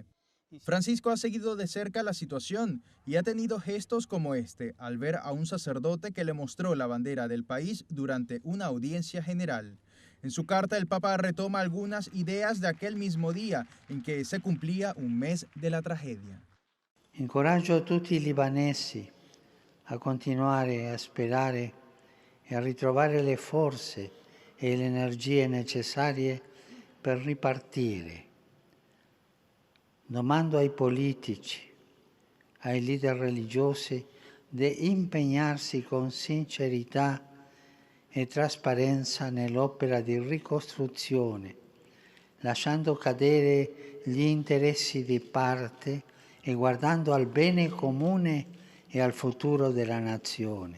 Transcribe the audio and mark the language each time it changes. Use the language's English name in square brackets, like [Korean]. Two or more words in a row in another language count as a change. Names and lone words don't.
[Spanish] Francisco ha seguido de cerca la situación y ha tenido gestos como este al ver a un sacerdote que le mostró la bandera del país durante una audiencia general. En su carta el Papa retoma algunas ideas de aquel mismo día en que se cumplía un mes de la tragedia. [Italian] Incoraggio a tutti i libanesi a continuare a sperare e a ritrovare le forze e le energie necessarie per ripartire. Domando ai politici, ai leader religiosi di impegnarsi con sincerità e trasparenza nell'opera di ricostruzione, lasciando cadere gli interessi di parte e guardando al bene comune e al futuro della nazione.